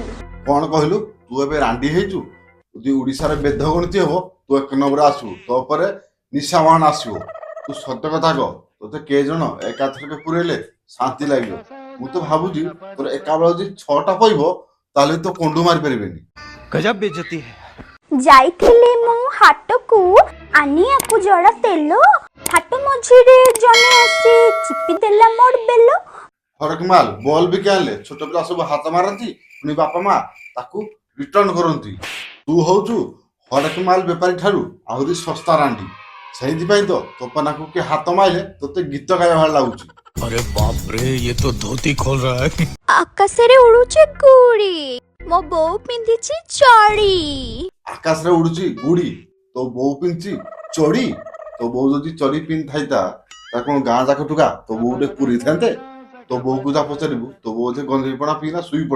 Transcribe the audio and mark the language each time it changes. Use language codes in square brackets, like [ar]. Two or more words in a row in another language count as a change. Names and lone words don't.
[or] କଣ କହିଲୁ? ତୁ ଏବେ ରାଣ୍ଡି ହେଇଛୁ? ଯଦି ଓଡିଶାରେ ବେଦ ଗଣିତ ହବ ତୁ 1 ନମ୍ବର ଆସିବୁ, ତୋ ପରେ ନିଶାମାନ ଆସିବ। ତୁ ସତ କଥା କହ, ତୋତେ କେ ଜଣ ଏକାଥରକେ ପୁରେଇଲେ ଶାନ୍ତି ଲାଗିବ? ମୁଁ ତ ଭାବୁଛି ତୋର ଏକାବେଳେ ଯଦି 6ଟା ପଇବ ତାହେଲେ ତ କଣ୍ଡୁ ମାରି ପାରିବେନି। [hi] गजब बेइज्जती है। [or] ଯାଇଥିଲି ମୁଁ ହାଟକୁ ଆନିଆକୁ ଜଡ଼ା ତେଲ। ହାଟ ମଝିରେ ଜଣେ ଆସି ଚିପି ଦେଲା ମୋର ବେଲ। ହରକ ମାଲ ବଲ ବି ଆଣିଲେ ଛୋଟ ପିଲା ସବୁ ହାତ ମାରନ୍ତି, ପୁଣି ବାପା ମା ତାକୁ ରିଟର୍ନ କରନ୍ତି। ତୁ ହଉଛୁ ହରକ ମାଲ ବେପାରୀ ଠାରୁ ଆହୁରି ଶସ୍ତା ରାଣ୍ଡି। ସେଇଥିପାଇଁ ତ ତୋପନାକୁ କି ହାତ ମାଇଲେ ତୋତେ ଗୀତ ଗାଇବା ଭଳି ଲାଗୁଛି। [hi] अरे बाप रे, ये तो धोती खोल रहा है। [or] ଆକାଶରେ ଉଡୁଛି ଗୁଡ଼ି, ମୋ ବୋଉ ପିନ୍ଧିଛି ଚଡ଼ି। ଆକାଶରେ ଉଡୁଛି ଗୁଡି, ତୋ ବୋଉ ପିନ୍ଧିଛି ଚଡି। ତୋ ବୋଉ ଯଦି ଚଡି ପିନ୍ଧିଥାଇତା ତା କଣ ଗାଁ ଯାକ ଟୁକା ତୋ ବୋଉ ଗୋଟେ ପୁରେଇଥାନ୍ତେ? ତୋ ବୋଉକୁ ଯା ପଚାରିବୁ, ତୋ ବୋଉ ଯେ ଗଞ୍ଜେଇ ପଣା ପିଇନା ଶୋଇ ପଡେ।